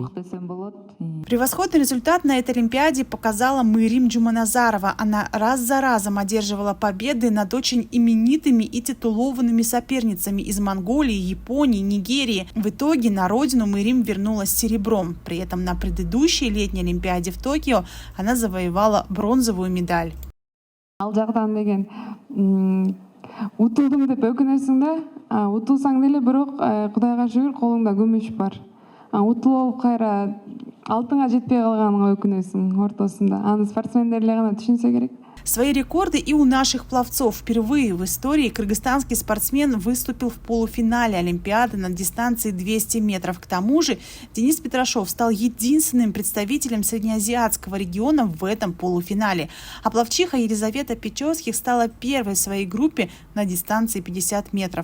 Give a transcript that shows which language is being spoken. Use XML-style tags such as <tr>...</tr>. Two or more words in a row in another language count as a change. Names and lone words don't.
<ru>Превосходный результат на этой Олимпиаде показала Мээрим Джуманазарова. Она раз за разом одерживала победы над очень именитыми и титулованными соперницами из Монголии, Японии, Нигерии. В итоге на родину Мээрим вернулась с серебром. При этом на предыдущей летней Олимпиаде в Токио она завоевала бронзовую медаль.</ru> <ky>Ал жагдан деген утулдум деп өкүнөсүң да, утулсаң деле бирок Кудайга шүгүр колуңда күмүш бар. Утулуп кайра алтынга жетпей калганыңа өкүнөсүң ортосунда. Аны спортсмендер эле гана түшүнсө керек.</ky> <ru>Свои рекорды и у наших пловцов. Впервые в истории кыргызстанский спортсмен выступил в полуфинале Олимпиады на дистанции 200 метров. К тому же Денис Петрашов стал единственным представителем среднеазиатского региона в этом полуфинале. А пловчиха Елизавета Печорских стала первой в своей группе на дистанции 50 метров.</ru>